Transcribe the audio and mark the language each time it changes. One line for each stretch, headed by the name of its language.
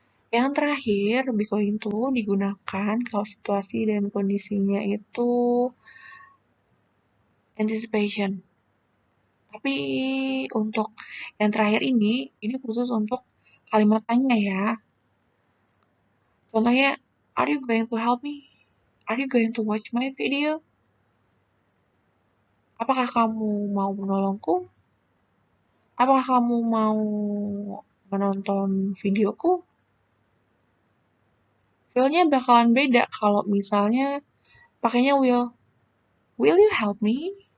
Indonesian: Yang terakhir, be going to digunakan kalau situasi dan kondisinya itu anticipation. Tapi untuk yang terakhir ini khusus untuk kalimat tanya ya. Contohnya,
English: are you going to help me? Are you going to watch my video?
Indonesian: Apakah kamu mau menolongku? Apakah kamu mau menonton videoku? Feel-nya bakalan beda kalau misalnya pakainya will.
English: Will you help me?